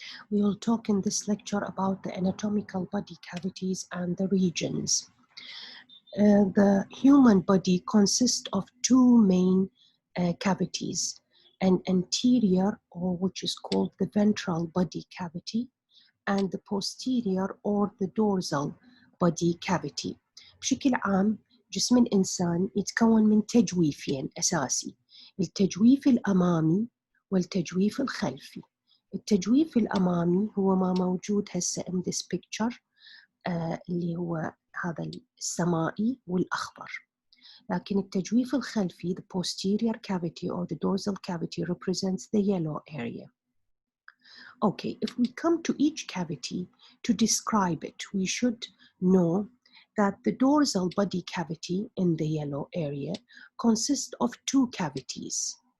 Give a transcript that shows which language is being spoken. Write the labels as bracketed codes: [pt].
[en] We will talk in this lecture about the anatomical body cavities and the regions. The human body consists of two main cavities, an anterior, or which is called the ventral body cavity, and the posterior or the dorsal body cavity. [ar] بشكل عام جسم الإنسان يتكون من تجويفين أساسي، التجويف الأمامي والتجويف الخلفي. التجويف الأمامي هو ما موجود هسه [en] in this picture [ar] اللي هو هذا السمائي والأخضر. لكن التجويف الخلفي, [en] the posterior cavity or the dorsal cavity, represents the yellow area. Okay, if we come to each cavity to describe it, we should know that the dorsal body cavity in the yellow area consists of two cavities.